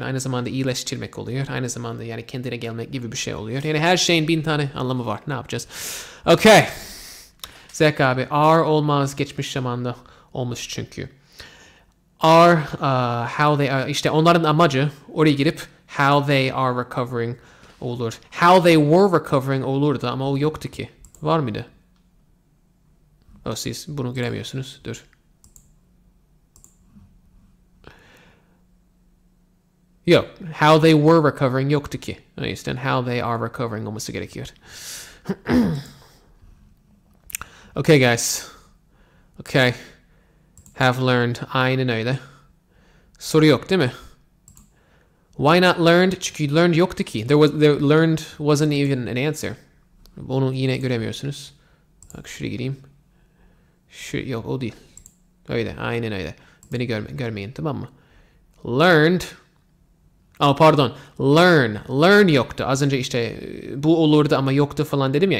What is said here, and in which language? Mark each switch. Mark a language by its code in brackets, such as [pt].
[tr] Aynı zamanda iyileştirmek oluyor. Aynı zamanda yani kendine gelmek gibi bir şey oluyor. Yani her şeyin 1000 tane anlamı var. Ne yapacağız? Okay. Zek abi. Are olmaz. Geçmiş zamanda olmuş çünkü. Are, how they are. İşte onların amacı oraya girip [en] how they are recovering [tr] olur. [en] How they were recovering [tr] olurdu ama o yoktu ki. Var mıydı? Siz bunu göremiyorsunuz. Dur. Yok. [en] How they were recovering [tr] yoktu ki. O yüzden [en] how they are recovering [tr] olması gerekiyor. [en] Okay guys. Okay. Have learned. [tr] Aynen öyle. Soru yok değil mi? [en] Why not learned? [tr] Çünkü learned yoktu ki. [en] Learned wasn't even an answer. [tr] Onu yine göremiyorsunuz. Bak şuraya gireyim. Yok o değil. Öyle. Aynen öyle. Beni görmeyin tamam mı? Learned. Pardon. Learn yoktu. Az önce işte bu olurdu ama yoktu falan dedim ya.